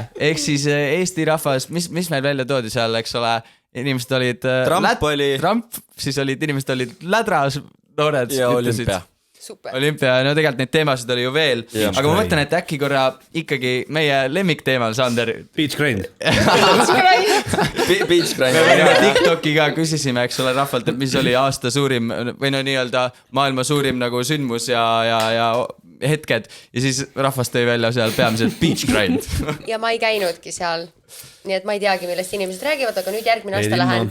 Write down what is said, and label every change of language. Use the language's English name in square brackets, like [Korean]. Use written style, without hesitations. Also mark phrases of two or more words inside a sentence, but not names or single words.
[Estonian] Ehk siis Eesti rahvas, mis meil välja toodi seal, eks ole, inimesed olid Trump, siis inimesed olid lädras, noored ja ütlesid. olümpia. Super. Olümpia, no tegelikult neid teemasid oli ju veel, aga ma mõtlen, et äkki korra ikkagi meie lemmikteemal, Sander. [English] Beach grind. Beach grind. [Estonian] Me võime TikTokiga küsisime, eks ole, rahvalt, et mis oli aasta suurim või no nii-öelda maailma suurim nagu sündmus ja hetked ja siis rahvast tõi välja seal peamiselt [English] beach grind. [Estonian] Ja ma ei käinudki seal, nii et ma ei teagi, millest inimesed räägivad, aga nüüd järgmine aasta lähen.